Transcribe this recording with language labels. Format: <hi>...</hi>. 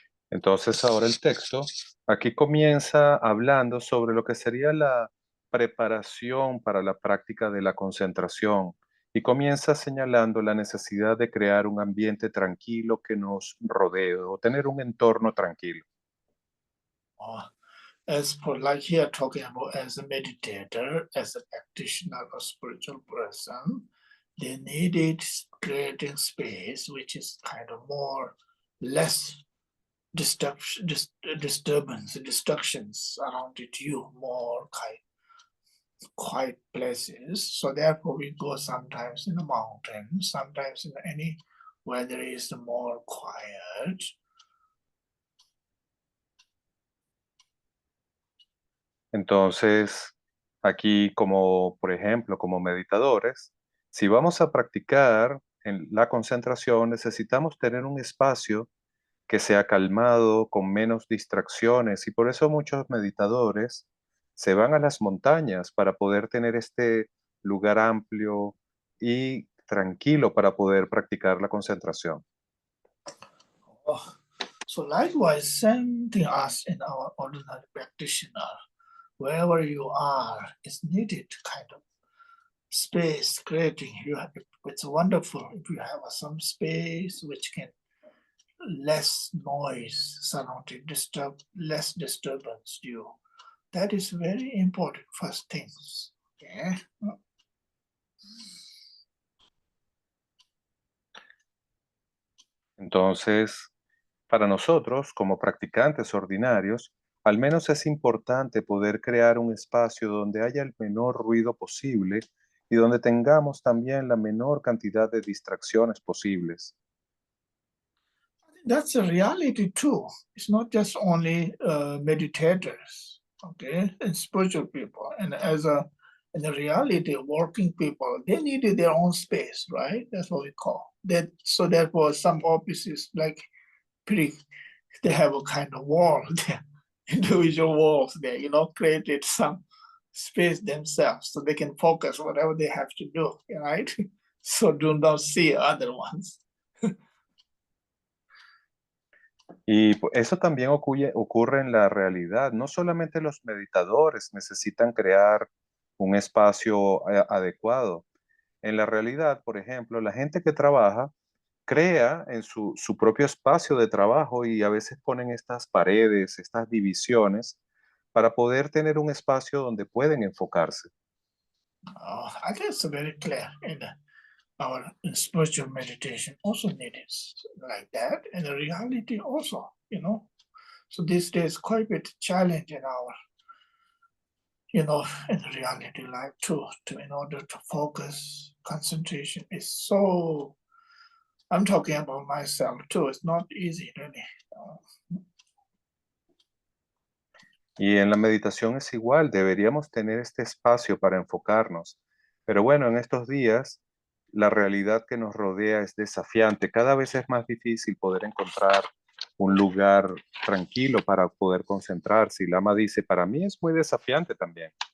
<es>Entonces, ahora el texto aquí comienza hablando sobre lo que sería la preparación para la práctica de la concentración y comienza señalando la necesidad de crear un ambiente tranquilo que nos rodee o tener un entorno tranquilo.</es> <en>As for like here talking about as a meditator, as a practitioner or spiritual person, they needed creating space which is kind of more less distractions around it, more quiet places. So therefore we go sometimes in the mountain, sometimes in any where there is more quiet.</en> <es>Entonces, aquí como, por ejemplo, como meditadores, si vamos a practicar en la concentración, necesitamos tener un espacio que sea calmado, con menos distracciones, y por eso muchos meditadores se van a las montañas para poder tener este lugar amplio y tranquilo para poder practicar la concentración.</es> <en>So likewise, same thing as in our ordinary practitioner, wherever you are, is needed kind of space creating. It's wonderful if you have some space which can less noise surrounding, less disturbance due. That is very important first things. Okay.</en> <es>Entonces, para nosotros, como practicantes ordinarios, al menos es importante poder crear un espacio donde haya el menor ruido posible y donde tengamos también la menor cantidad de distracciones posibles.</es> <en>That's a reality too. It's not just only meditators, okay, and spiritual people. And in the reality, working people, they needed their own space, right? That's what we call that. So therefore, some offices like they have a kind of wall, individual walls there, created some space themselves so they can focus whatever they have to do, right? So do not see other ones.</en> <es>Y eso también ocurre en la realidad. No solamente los meditadores necesitan crear un espacio adecuado. En la realidad, por ejemplo, la gente que trabaja crea en su propio espacio de trabajo y a veces ponen estas paredes, estas divisiones, para poder tener un espacio donde pueden enfocarse.</es> <en>I think it's very clear in our spiritual meditation also needed like that, and the reality also, you know. So these days quite a bit challenge in our, you know, in reality life too, to in order to focus, concentration is so, I'm talking about myself too, it's not easy really.</en> <es>Y en la meditación es igual, deberíamos tener este espacio para enfocarnos. Pero bueno, en estos días la realidad que nos rodea es desafiante. Cada vez es más difícil poder encontrar un lugar tranquilo para poder concentrarse. Y Lama dice, para mí es muy desafiante también.</es>